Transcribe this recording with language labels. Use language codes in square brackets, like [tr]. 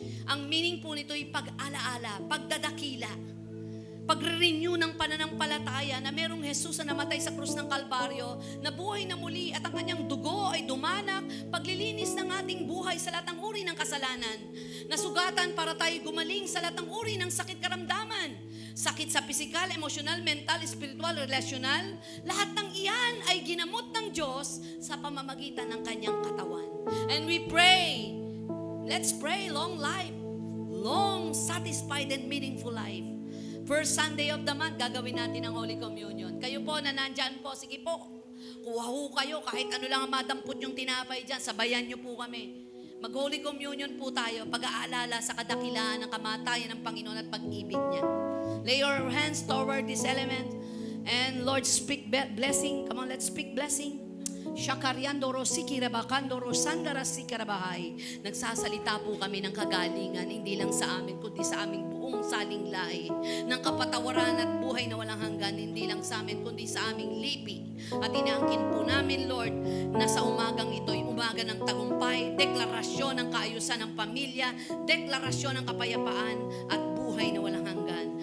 [tl] Ang meaning po nito ay pag-alaala, pagdadakila, pag-renew ng pananampalataya na merong Jesus na namatay sa krus ng Kalbaryo, na buhay na muli at ang kanyang dugo ay dumanak, paglilinis ng ating buhay sa lahat ng uri ng kasalanan, nasugatan para tayo gumaling sa lahat ng uri ng sakit karamdaman, sakit sa pisikal, emosyonal, mental, spiritual, relasyonal, lahat ng iyan ay ginamot ng Diyos sa pamamagitan ng kanyang katawan. [en] And we pray, let's pray long life, long, satisfied, and meaningful life. First Sunday of the month, [tl] gagawin natin ang Holy Communion. Kayo po na nandyan po, sige po, kuha ho kayo, kahit ano lang ang madampot yung tinapay dyan, sabayan nyo po kami. Mag-Holy Communion po tayo, pag-aalala sa kadakilaan ng kamatayan ng Panginoon at pag-ibig niya. [en] Lay your hands toward this element, and Lord, speak blessing. Come on, let's speak blessing. Shakariandoro sikirabakandoro sandara sikirabahay. [tl] Nagsasalita po kami ng kagalingan, hindi lang sa amin, kundi sa aming buong saling lahi. Ng kapatawaran at buhay na walang hanggan, hindi lang sa amin, kundi sa aming lipi. At inaangkin po namin, Lord, na sa umagang ito'y umaga ng tagumpay, deklarasyon ng kaayusan ng pamilya, deklarasyon ng kapayapaan, at buhay na walang hanggan.